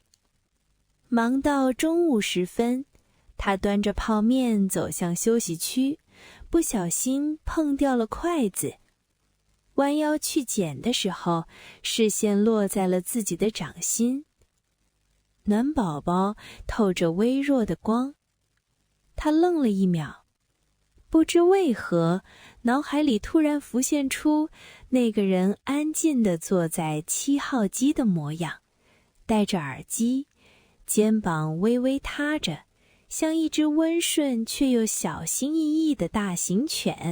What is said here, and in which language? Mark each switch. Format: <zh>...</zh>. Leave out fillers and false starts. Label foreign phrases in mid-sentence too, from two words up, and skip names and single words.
<zh>忙到中午時分，他端着泡麵走向休息區，不小心碰掉了筷子。彎腰去撿的時候，視線落在了自己的掌心。暖寶寶透着微弱的光。他愣了一秒，不知為何，腦海裡突然浮現出那個人安靜地坐在7號機的模樣，戴着耳機，肩膀微微塌着，像一隻溫順卻又小心翼翼的大型犬。</zh>